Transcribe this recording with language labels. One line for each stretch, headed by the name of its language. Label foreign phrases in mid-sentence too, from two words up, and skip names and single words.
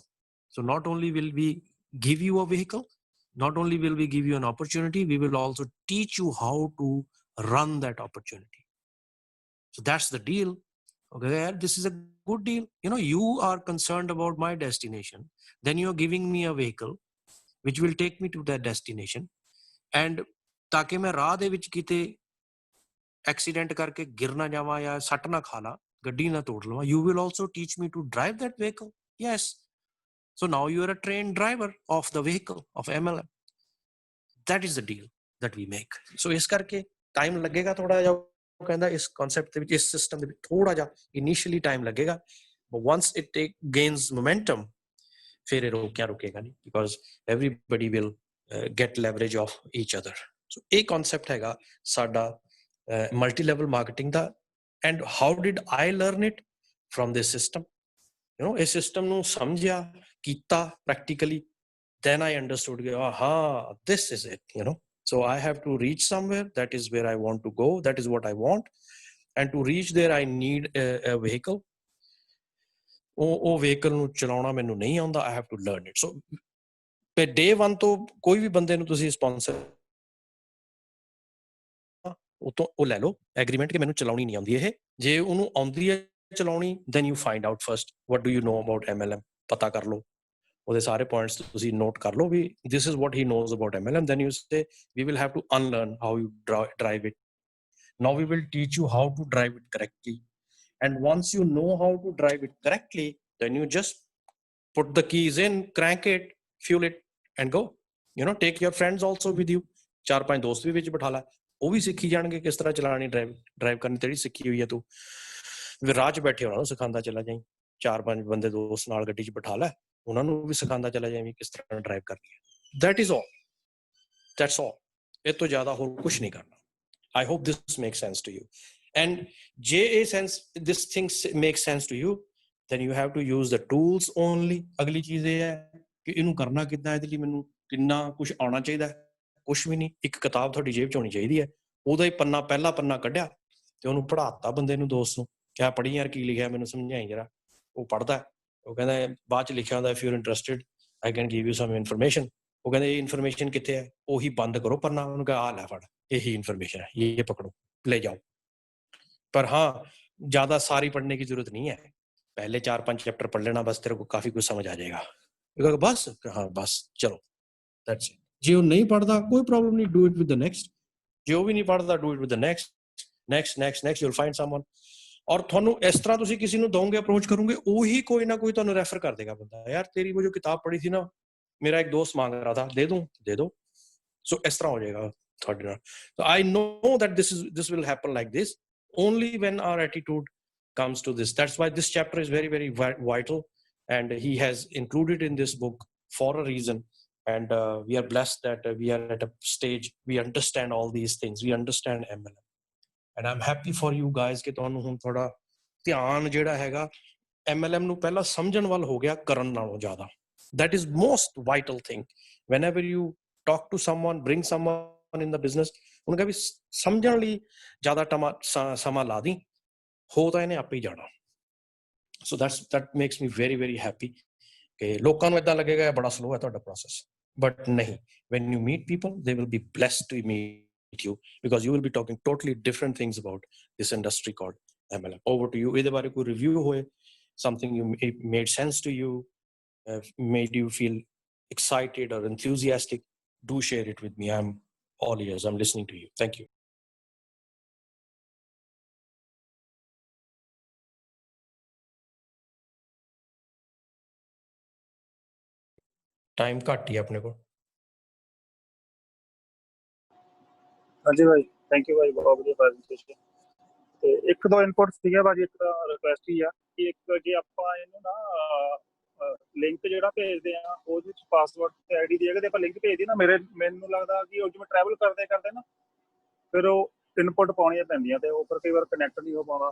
English: So not only will we give you a vehicle, not only will we give you an opportunity, we will also teach you how to run that opportunity. So that's the deal. Okay, this is a good deal. You know, you are concerned about my destination, then you're giving me a vehicle which will take me to that destination, and
Punjabi: ਤਾਕਿ ਮੈਂ ਰਾਹ ਦੇ ਵਿੱਚ ਕਿਤੇ ਐਕਸੀਡੈਂਟ ਕਰਕੇ ਗਿਰ ਨਾ ਜਾਵਾਂ ਯਾ ਸੱਟ ਨਾ ਖਾ ਲਾਂ, ਗੱਡੀ ਨਾ ਤੋੜ ਲਵਾਂ,
English: you will also teach me to drive that vehicle. Yes. So now you are a trained driver of the vehicle of MLM. That is the deal that we make.
Punjabi: So ਇਸ ਕਰਕੇ ਟਾਈਮ ਲੱਗੇਗਾ ਥੋੜਾ ਜਿਹਾ, ਉਹ ਕਹਿੰਦਾ ਇਸ ਕਨਸੈਪਟ ਦੇ ਵਿੱਚ, ਇਸ ਸਿਸਟਮ ਦੇ ਵਿੱਚ ਥੋੜਾ ਜਿਹਾ
English: initially time
Punjabi: ਲੱਗੇਗਾ,
English: but once it gains momentum,
Punjabi: ਫਿਰ ਇਹ ਰੁਕੇਗਾ ਨਹੀਂ,
English: because everybody will get leverage of each other.
Punjabi: So ਇਹ ਕਨਸੈਪਟ ਹੈਗਾ ਸਾਡਾ
English: multi level marketing
Punjabi: ਦਾ।
English: And how did I learn it? From this system. you know,
Punjabi: ਇਸ ਸਿਸਟਮ ਨੂੰ ਸਮਝਿਆ, ਕੀਤਾ ਪ੍ਰੈਕਟੀਕਲੀ,
English: then I understood, aha, this is it, you know. So I have to reach somewhere, that is where I want to go, that is what I want, and to reach there I need a vehicle.
Punjabi: ਉਹ vehicle ਨੂੰ ਚਲਾਉਣਾ ਮੈਨੂੰ ਨਹੀਂ ਆਉਂਦਾ,
English: I have to learn it.
Punjabi: So day 1 ਤੋਂ ਕੋਈ ਵੀ ਬੰਦੇ ਨੂੰ ਤੁਸੀਂ ਸਪਾਂਸਰ ਉਹ ਲੈ ਲਓ ਐਗਰੀਮੈਂਟ ਕਿ ਮੈਨੂੰ ਚਲਾਉਣੀ ਨਹੀਂ ਆਉਂਦੀ ਇਹ। ਜੇ ਉਹਨੂੰ ਆਉਂਦੀ ਹੈ ਚਲਾਉਣੀ,
English: then you find out first what do you know about MLM,
Punjabi: ਪਤਾ ਕਰ ਲਓ ਉਹਦੇ ਸਾਰੇ ਪੁਆਇੰਟਸ ਤੁਸੀਂ ਨੋਟ ਕਰ ਲਓ ਵੀ
English: this is what he knows about MLM. Then you say we will have to unlearn how you drive it. Now we will teach you how to drive it correctly, and once you know how to drive it correctly, then you just put the keys in, crank it, fuel it and go. You know, take your friends also with you,
Punjabi: 4-5 ਦੋਸਤ ਵੀ ਵਿੱਚ ਬਿਠਾ ਲੈ, ਉਹ ਵੀ ਸਿੱਖੀ ਜਾਣਗੇ ਕਿਸ ਤਰ੍ਹਾਂ ਚਲਾਣੀ, ਡਰਾਈਵ ਕਰਨੀ ਤੇਰੀ ਸਿੱਖੀ ਹੋਈ ਹੈ ਤੂੰ, ਰਾਹ 'ਚ ਬੈਠੇ ਉਹਨਾਂ ਨੂੰ ਸਿਖਾਉਂਦਾ ਚਲਾ ਜਾਈਂ, 4-5 ਬੰਦੇ ਦੋਸਤ ਨਾਲ ਗੱਡੀ 'ਚ ਬਿਠਾ ਲੈ, ਉਹਨਾਂ ਨੂੰ ਵੀ ਸਿਖਾਉਂਦਾ ਚਲਾ ਜਾਈਂ ਕਿਸ ਤਰ੍ਹਾਂ ਡਰਾਈਵ ਕਰਨੀ ਹੈ।
English: That is all. That's all.
Punjabi: ਇਹ ਤੋਂ ਜ਼ਿਆਦਾ ਹੋਰ ਕੁਛ ਨਹੀਂ ਕਰਨਾ।
English: I hope this makes sense to you. And this thing makes sense to you, then you have to use the tools only.
Punjabi: ਅਗਲੀ ਚੀਜ਼ ਇਹ ਹੈ ਕਿ ਇਹਨੂੰ ਕਰਨਾ ਕਿੱਦਾਂ, ਇਹਦੇ ਲਈ ਮੈਨੂੰ ਕਿੰਨਾ ਕੁਛ ਆਉਣਾ ਚਾਹੀਦਾ। ਕੁਛ ਵੀ ਨਹੀਂ, ਇੱਕ ਕਿਤਾਬ ਤੁਹਾਡੀ ਜੇਬ 'ਚ ਹੋਣੀ ਚਾਹੀਦੀ ਹੈ, ਉਹਦਾ ਹੀ ਪਹਿਲਾ ਪੰਨਾ ਕੱਢਿਆ ਤੇ ਉਹਨੂੰ ਪੜ੍ਹਾਤਾ ਬੰਦੇ ਨੂੰ, ਦੋਸਤ ਨੂੰ, ਕਿਆ ਪੜ੍ਹੀ ਯਾਰ, ਕੀ ਲਿਖਿਆ ਮੈਨੂੰ ਸਮਝਾਈ ਜਰਾ। ਉਹ ਪੜ੍ਹਦਾ, ਉਹ ਕਹਿੰਦਾ ਬਾਅਦ 'ਚ ਲਿਖਿਆ ਹੁੰਦਾ
English: if you're interested I can give you some information.
Punjabi: ਉਹ ਕਹਿੰਦੇ ਇਹ ਇਨਫੋਰਮੇਸ਼ਨ ਕਿੱਥੇ ਹੈ? ਉਹੀ ਬੰਦ ਕਰੋ ਪੰਨਾ, ਉਹਨੂੰ ਕਹਾ ਆ ਲੈ ਫੜ, ਇਹੀ ਇਨਫੋਰਮੇਸ਼ਨ ਹੈ, ਇਹ ਪਕੜੋ ਲੈ ਜਾਓ।
Hindi: पर हाँ, ज्यादा सारी पढ़ने की जरूरत नहीं है, पहले 4-5 चैप्टर पढ़ लेना, बस तेरे को काफी कुछ समझ आ जाएगा। बस हाँ बस चलो,
English: that's it.
Hindi: जे वो नहीं पढ़ता कोई प्रॉब्लम नहीं,
English: do it with the next. जो भी नहीं पढ़ता do it with the next, next you will find someone.
Punjabi: और ਤੁਹਾਨੂੰ ਇਸ ਤਰ੍ਹਾਂ ਤੁਸੀਂ ਕਿਸੇ ਨੂੰ ਦੋਗੇ, ਅਪਰੋਚ ਕਰੋਗੇ, ਉਹੀ ਕੋਈ ਨਾ ਕੋਈ ਤੁਹਾਨੂੰ ਰੈਫਰ ਕਰ ਦੇਗਾ ਬੰਦਾ,
Hindi: यार तेरी वो जो किताब पढ़ी थी ना, मेरा एक दोस्त मांग रहा था, दे दूं। सो इस तरह हो जाएगा
Punjabi: ਤੁਹਾਡੇ ਨਾਲ।
English: So I know that this will happen like this only when our attitude comes to this. That's why this chapter is very, very vital, and he has included in this book for a reason. And we are blessed that we are at a stage we understand all these things, we understand MLM, and I'm happy for you guys
Punjabi: ਕਿ ਤੁਹਾਨੂੰ ਹੁਣ ਥੋੜਾ ਧਿਆਨ ਜਿਹੜਾ ਹੈਗਾ MLM ਨੂੰ ਪਹਿਲਾਂ ਸਮਝਣ ਵੱਲ ਹੋ ਗਿਆ ਕਰਨ ਨਾਲੋਂ ਜ਼ਿਆਦਾ।
English: That is most vital thing. Whenever you talk to someone, bring someone in the business,
Punjabi: ਉਹਨੂੰ ਕਹੇ ਵੀ ਸਮਝਣ ਲਈ ਜ਼ਿਆਦਾ ਸਮਾਂ ਲਾ ਦੀ, ਹੋ ਤਾਂ ਇਹਨੇ ਆਪੇ ਹੀ ਜਾਣਾ। ਸੋ
English: that makes me very, very happy
Punjabi: ਕਿ ਲੋਕਾਂ ਨੂੰ ਏਦਾਂ ਲੱਗੇਗਾ ਬੜਾ ਸਲੋ ਹੈ ਤੁਹਾਡਾ ਪ੍ਰੋਸੈਸ, ਬਟ ਨਹੀਂ,
English: when you meet people they will be blessed to meet you, because you will be talking totally different things about this industry called MLM. Over to you, ਇਹਦੇ ਬਾਰੇ ਕੋਈ ਰਿਵਿਊ ਹੋਏ, something you made sense to you, made you feel excited or enthusiastic, do share it with me. I'm all ears, I'm listening to you. Thank you.
Punjabi: ਟਾਈਮ ਘੱਟ ਹੀ ਆ ਆਪਣੇ ਕੋਲ। ਹਾਂਜੀ ਭਾਈ,
English: thank you
Punjabi: ਭਾਈ, ਬਹੁਤ ਵਧੀਆ ਪ੍ਰੈਜੈਂਟੇਸ਼ਨ। ਤੇ ਇੱਕ ਦੋ ਇਨਪੁਟ ਸੀਗਾ ਭਾਜੀ, ਇੱਕ ਤਾਂ ਰਿਕੁਐਸਟ ਹੀ ਆ ਕਿ ਇੱਕ ਜੇ ਆਪਾਂ ਇਹਨੂੰ ਨਾ ਲਿੰਕ ਜਿਹੜਾ ਭੇਜਦੇ ਆ ਉਹਦੇ ਵਿੱਚ ਪਾਸਵਰਡ ਤੇ ਆਈਡੀ ਦੀ ਜਗ੍ਹਾ ਤੇ ਆਪਾਂ ਲਿੰਕ ਭੇਜਦੇ ਨਾ, ਮੈਨੂੰ ਲੱਗਦਾ ਕਿ ਉਹ ਜਿਵੇਂ ਟਰੈਵਲ ਕਰਦੇ ਕਰਦੇ ਨਾ ਫਿਰ ਉਹ ਇਨਪੁਟ ਪਾਉਣੀਆਂ ਪੈਂਦੀਆਂ ਤੇ ਉਹ ਫਿਰ ਕਈ ਵਾਰ ਕਨੈਕਟ ਨਹੀਂ ਹੋ ਪਾਉਂਦਾ।